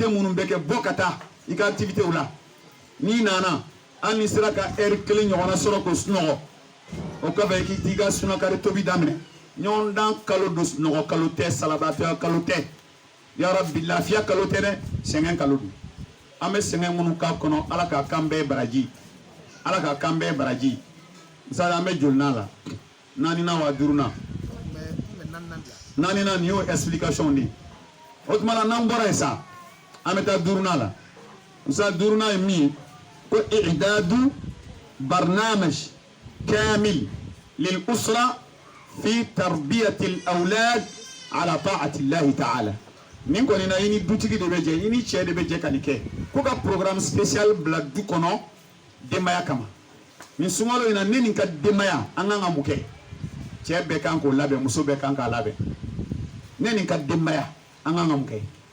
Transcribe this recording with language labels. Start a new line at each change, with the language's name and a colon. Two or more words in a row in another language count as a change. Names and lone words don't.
Bambara: minnu bɛ kɛ bɔ ka taa i ka activitew la n'i nana hali ni sera ka heure 1 ɲɔgɔnna sɔrɔ k'o sunɔgɔ o kɔfɛ k'i t'i ka sunakari tobi daminɛ ɲɔgɔndan kalo don sunɔgɔ kalo tɛ salabatɔya kalo tɛ yarabi lafiya kalo tɛ dɛ sɛgɛn kalo don an bɛ sɛgɛn minnu k'a kɔnɔ ala k'a kan bɛɛ baraji ala k'a kan bɛɛ baraji misali an bɛ jolinan la 4nan wa 5nan 4nan nin y'o explication de o tuma na n'an bɔra yen sa an bɛ taa 5nan la misali 5nan ye min ye ko
Arabic: إعداد برنامج كامل للأسرة في تربية الأولاد على طاعة الله تعالى
Bambara: nin kɔni na i ni dutigi de bɛ jɛ i ni cɛ de bɛ jɛ ka nin kɛ ko ka
French: programme spécial
Bambara: bila du kɔnɔ denbaya kama nin sunkalo in na ne nin ka denbaya an kan ka mun kɛ cɛ bɛɛ kan k'o labɛn muso bɛɛ kan k'a labɛn ne nin ka denbaya an kan ka mun kɛ